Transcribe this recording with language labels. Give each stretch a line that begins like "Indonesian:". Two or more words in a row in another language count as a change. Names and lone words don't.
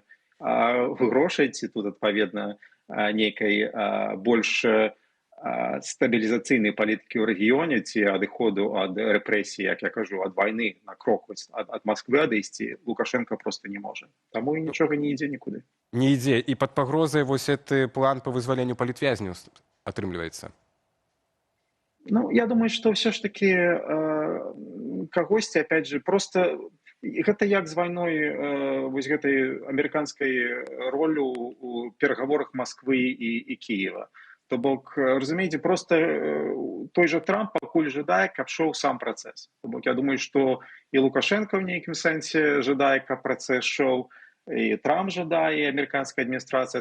Belarusian: Грошай ці тут, адпаведна, нейкай больш стабілізацыйнай палітыкі ў рэгіёне ці адыходу ад рэпрэсій, як я кажу, ад вайны на крок, ад Масквы адысці, Лукашенко проста не можа. Таму і нічога не ідзе нікуды. Не ідзе. І пад пагрозай вось гэты план па вызваленню палітвязняў атрымліваецца? Я думаю, што ўсё ж такі кагосьці,
Russian: опять же,
Belarusian: просто гэта як з вайной вось гэтай амерыканскай ролю ў перагаворах Масквы і Кіева. То бок, разумееце, просто той же Трамп пакуль жадае, каб шоў сам працэс. То бок, я думаю, што і Лукашенко ў нейкім сэнсе жадае, каб працэс шоў, і Трамп жадае, і амерыканская адміністрацыя.